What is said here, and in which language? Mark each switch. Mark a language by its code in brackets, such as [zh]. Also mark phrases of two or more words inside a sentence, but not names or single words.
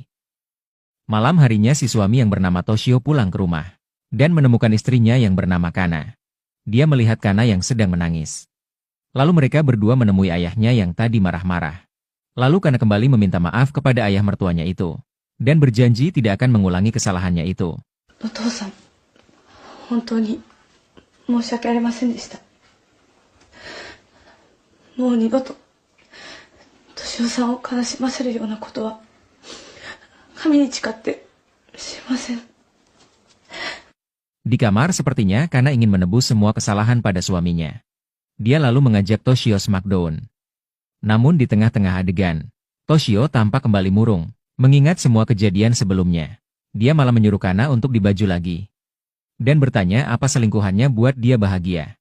[id] Malam harinya si suami yang bernama Toshio pulang ke rumah. Dan menemukan istrinya yang bernama Kana. Dia melihat Kana yang sedang menangis. Lalu mereka berdua menemui ayahnya yang tadi marah-marah. Lalu Kana kembali meminta maaf kepada ayah mertuanya itu. Dan berjanji tidak akan mengulangi kesalahannya itu. [ja] お父さん、本当に申し訳ありませんでした. もう二度とToshioさんを悲しませるようなことは神に誓ってしません. [id] Di kamar sepertinya Kana ingin menebus semua kesalahan pada suaminya. Dia lalu mengajak Toshio smackdown. Namun di tengah-tengah adegan, Toshio tampak kembali murung, mengingat semua kejadian sebelumnya. Dia malah menyuruh Kana untuk dibaju lagi. Dan bertanya apa selingkuhannya buat dia bahagia.